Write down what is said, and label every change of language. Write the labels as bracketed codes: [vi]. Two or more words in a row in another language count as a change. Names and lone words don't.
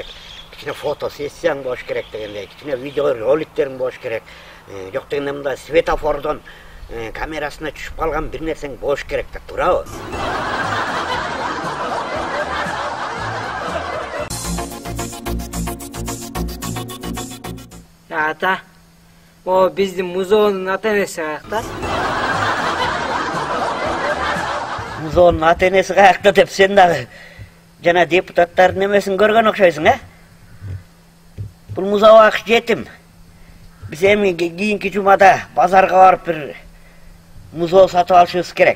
[ky] Кичине фото сессияң болуш керек дегендей, кичине видео роликтериң болуш керек. Жок дегенде мындай светофордон камерасына түшүп калган бир нерсең болуш керек да, туурабы? Ата, о биздин музоонун ата-энеси каякта. Музоонун ата-энеси каякта деп сен дагы жана депутаттардын немесин көргөн окшойсуң, Бул музоо акш жетим. Биз эми кийинки жумада базарга барып бир музоо сатып алышыбыз керек.